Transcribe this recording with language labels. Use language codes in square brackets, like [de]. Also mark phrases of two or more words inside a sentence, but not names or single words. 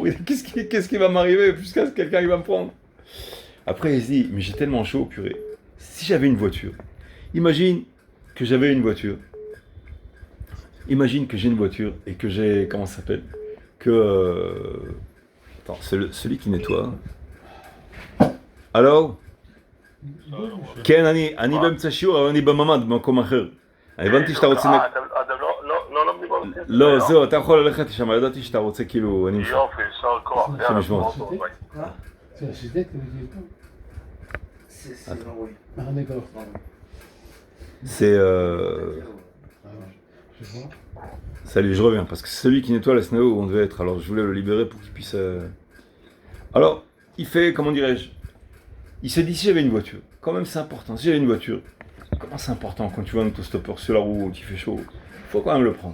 [fr] Qu'est-ce qui va m'arriver jusqu'à ce que quelqu'un il va me prendre? Après, il se dit, mais j'ai tellement chaud, purée. Si j'avais une voiture, imagine que j'avais une voiture. Imagine que j'ai une voiture et que j'ai, comment ça s'appelle? Attends, celui qui nettoie. Alors? [he] כן, אני באמצע שיעור, אבל אני בממ"ד, במקום אחר. הבנתי שאתה רוצה... לא לומדים במסגרת. לא, זהו, אתה יכול ללכת לשם, ידעתי שאתה רוצה כאילו... יופי, שר כוח. השם ישמור. [fr] C'est l'architecte, le directeur. C'est l'embrouille. Ah, d'accord. C'est... Je vois. Salut, je reviens, parce que c'est celui qui nettoie la SNAO où on devait être, alors je voulais le libérer pour qu'il puisse... Alors, il fait, comment dirais-je, il se dit, si j'avais une voiture, quand même c'est important, si j'avais une voiture, comment c'est important quand tu vois un autostoppeur sur la route, il fait chaud, il faut quand même le prendre.